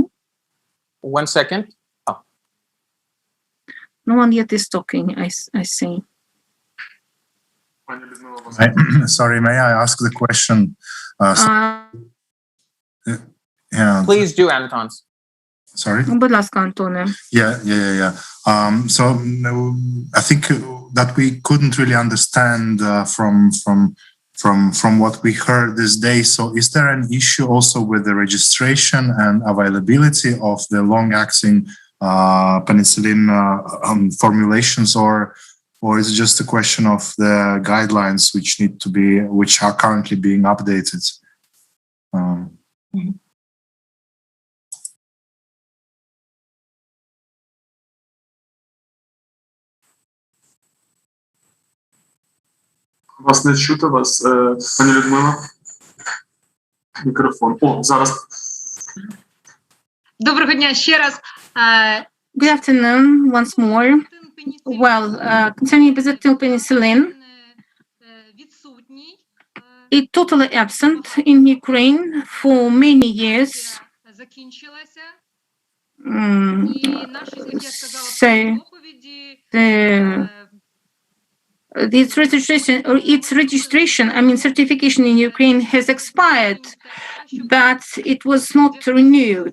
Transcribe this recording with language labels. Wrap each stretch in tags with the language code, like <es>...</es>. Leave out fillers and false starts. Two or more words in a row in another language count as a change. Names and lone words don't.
<en>1 second. Oh. No one yet is talking, I see. Sorry, may I ask the question? Yeah. Please do, Anton. Sorry?</en> <uk>Будь ласка, Антоне.</uk> <en>Yeah. So I think that we couldn't really understand from what we heard this day. So is there an issue also with the registration and availability of the long-acting penicillin formulations, or is it just a question of the guidelines which are currently being updated?</en> <uk>Вас не чути, пані Людмила? Мікрофон. О, зараз. Доброго дня ще раз.</uk> <en>Good afternoon once more. Well, concerning penicillin, it's totally absent in Ukraine for many years. Its registration, certification in Ukraine has expired, but it was not renewed.</en>